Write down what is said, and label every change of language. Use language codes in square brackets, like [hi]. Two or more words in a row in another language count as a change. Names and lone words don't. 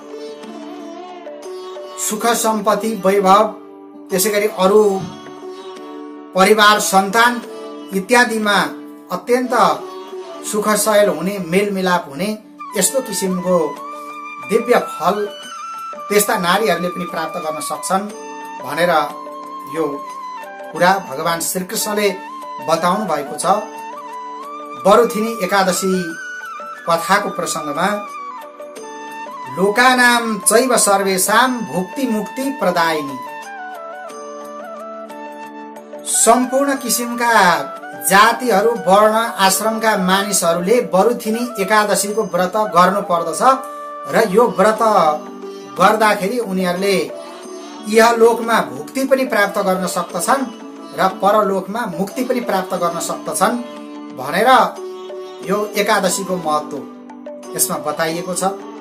[ne] सुख सम्पत्ति वैभव त्यसैगरी अरू परिवार सन्तान इत्यादिमा अत्यन्त सुखशयल हुने, मेलमिलाप हुने यस्तो किसिमको दिव्य फल त्यस्ता नारीहरूले पनि प्राप्त गर्न सक्छन् भनेर यो कुरा भगवान श्रीकृष्णले बताउनु भएको छ। बरुथिनी एकादशी कथाको प्रसङ्गमा [sa] लोकानाम चैव सर्वेषां भुक्ति मुक्ति प्रदायिनी, [ne] सम्पूर्ण किसिमका जातिहरू वर्ण आश्रमका मानिसहरूले बरुथिनी एकादशीको व्रत गर्नु पर्दछ र यो व्रत गर्दाखेरि उनीहरूले इहलोकमा भुक्ति पनि प्राप्त गर्न सक्दछन् र परलोकमा मुक्ति पनि प्राप्त गर्न सक्दछन् भनेर यो एकादशीको महत्त्व यसमा बताइएको छ।